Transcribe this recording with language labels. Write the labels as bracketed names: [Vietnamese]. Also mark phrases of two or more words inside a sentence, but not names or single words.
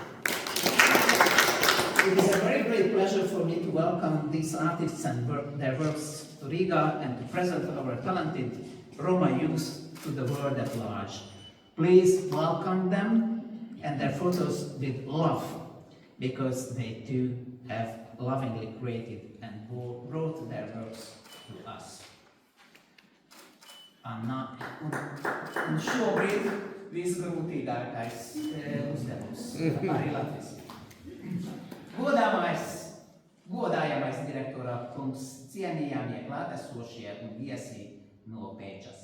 [English] It is a very great pleasure for me to welcome these artists and their works to Riga and to present our talented Roma youth to the world at large. Please welcome them and their photos with love, because they too have lovingly created and brought their works to us. [Latvian] Anna, un šobrīd visgrūtīgākais uzdevums arī Latvijas. Godājamais direktora kungs, cienījamie klātesošie un viesi no Pēčas.